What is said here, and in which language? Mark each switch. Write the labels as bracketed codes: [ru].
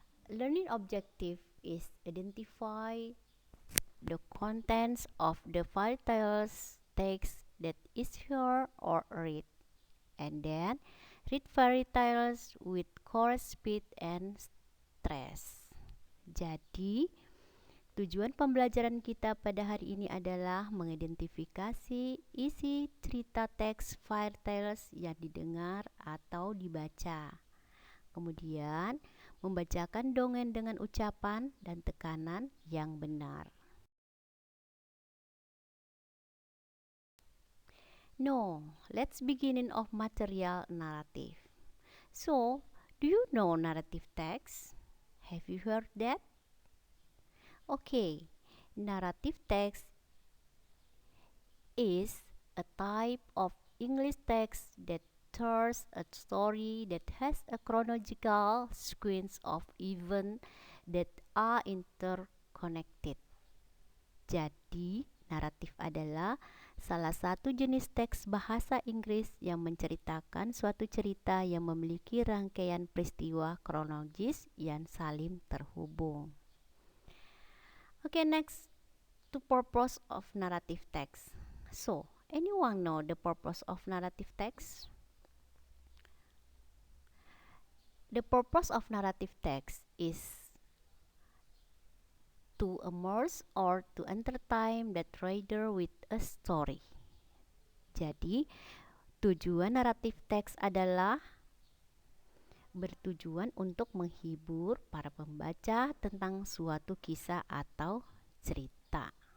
[en] Learning objective is identify the contents of the fairy tales text that is heard or read, and then read fairy tales with correct speed and stress. [id] Jadi, tujuan pembelajaran kita pada hari ini adalah mengidentifikasi isi cerita teks fairy tales yang didengar atau dibaca. Kemudian, membacakan dongeng dengan ucapan dan tekanan yang benar. [en] No, let's beginning of material narrative. So, do you know narrative text? Have you heard that? Okay, narrative text is a type of English text that tells a story that has a chronological sequence of events that are interconnected. [id] Jadi, naratif adalah salah satu jenis teks bahasa Inggris yang menceritakan suatu cerita yang memiliki rangkaian peristiwa kronologis yang saling terhubung. [en] Okay, next to purpose of narrative text. So, anyone know the purpose of narrative text? The purpose of narrative text is to immerse or to entertain the reader with a story. [id] Jadi, tujuan naratif teks adalah bertujuan untuk menghibur para pembaca tentang suatu kisah atau cerita.